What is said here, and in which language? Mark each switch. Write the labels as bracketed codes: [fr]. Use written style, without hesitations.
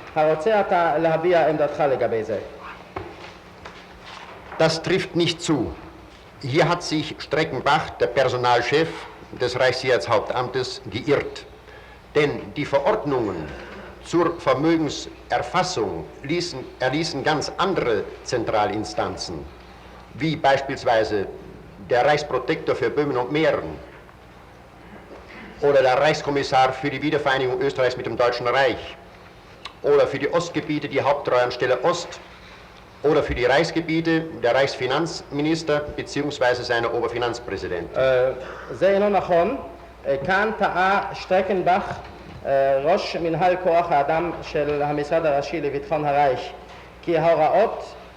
[he] הרוצה אתה להביע עמדתך לגבי זה? [de] Das trifft nicht zu. Hier hat sich Streckenbach, der Personalchef des Reichssicherheitshauptamtes, geirrt. Denn die Verordnungen zur Vermögenserfassung erließen ganz andere Zentralinstanzen, wie beispielsweise der Reichsprotektor für Böhmen und Mähren oder der Reichskommissar für die Wiedervereinigung Österreichs mit dem Deutschen Reich oder für die Ostgebiete die Haupttreuhandstelle Ost oder für die Reichsgebiete der Reichsfinanzminister bzw. seine Oberfinanzpräsident. [he] זה אינו נכון, כאן טעה שטרקנבך, ראש מנהל כוח האדם של המשרד הראשי לביטחון הרייך, כי ההוראות